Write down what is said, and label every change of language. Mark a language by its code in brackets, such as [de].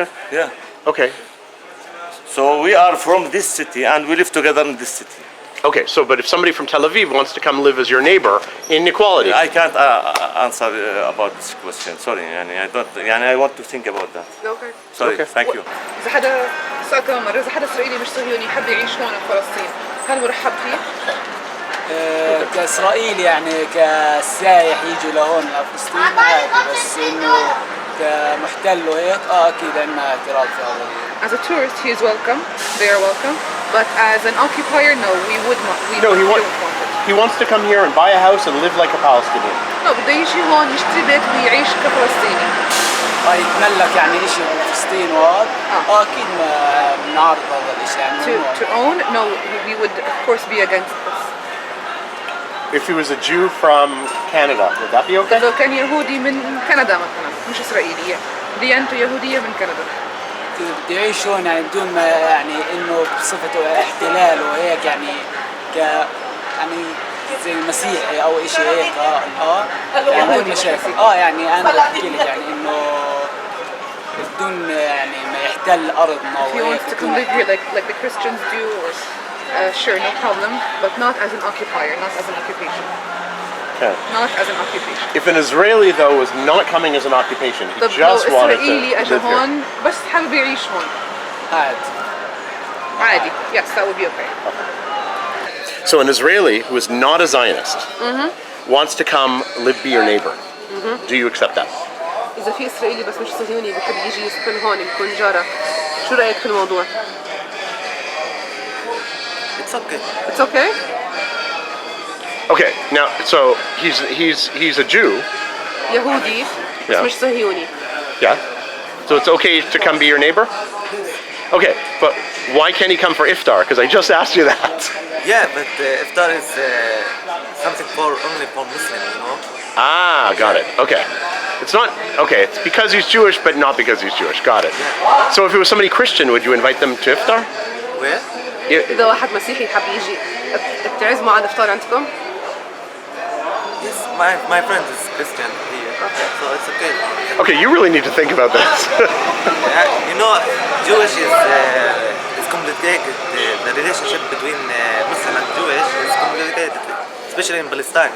[en] Okay. Yeah. Okay. So we are from this city, and we live together in this city. Okay, so but if somebody from Tel Aviv wants to come live as your neighbor, inequality. I can't answer about this question. Sorry, I don't. I want to think about that. Okay. Sorry. Okay. Thank you. [ar] إذا حدا سؤال كمان مرة، إذا حدا إسرائيلي مش صهيوني حب يعيش هون بفلسطين، هل مرحب فيه؟ كإسرائيلي يعني كسايح يجي لهون لفلسطين عادي، بس إنه كمحتل وهيك أكيد عندنا اعتراض في هذا. [en] As a tourist, he is welcome. They are welcome. But as an occupier, no, we would not. No, don't want it. he wants to come here and buy a house and live like a Palestinian. No, [ar] بده يجي هون يشتري بيت ويعيش كفلسطيني. يتملك يعني إشي بفلسطين وهذا أكيد ما بنعارض هذا الإشي يعني. [en] To own, no, we would of course be against this. If he was a Jew from Canada, would that be okay? [ar] إذا كان يهودي من كندا مثلا، مش إسرائيلي، ديانته يهودية من كندا. بده يعيش هون يعني بدون ما يعني إنه بصفته احتلال وهيك يعني يعني زي مسيحي أو إشي هيك يعني بدون مشاكل يعني أنا بحكي لك يعني إنه بدون يعني ما يحتل أرضنا [en] If he wants to come live here like the Christians do, or sure, no problem, but not as an occupier, not as an occupation. Okay. Not as an occupation. If an Israeli though was not coming as an occupation, he just wanted to [ar] إسرائيلي أجا [en] live here. [ar] هون بس حابب يعيش هون. عادي. [en] Yes, that would be okay. So an Israeli who is not a Zionist wants to come be your neighbor. Do you accept that? [ar] إذا في إسرائيلي بس مش صهيوني بحب يجي يسكن هون يكون جارك، شو رأيك في الموضوع؟ [en] It's okay. It's okay? Okay, now so he's a Jew. [ar] يهودي بس [en] Yeah. [ar] مش صهيوني. [en] Yeah. So it's okay to come be your neighbor? Okay, but why can't he come for iftar? Because I just asked you that. Yeah, but iftar is something only for Muslims, you know. Ah, got it. Okay. It's not okay. It's because he's Jewish, but not because he's Jewish. Got it. So if it was somebody Christian, would you invite them to iftar? Where? [ar] إذا واحد مسيحي حاب يجي بتعزموا على الإفطار عندكم؟ [en] Yes, my friend is Christian here, so it's okay. Okay, you really need to think about this. You know, Jewish is complicated. The relationship between Muslim and Jewish is complicated, especially in Palestine.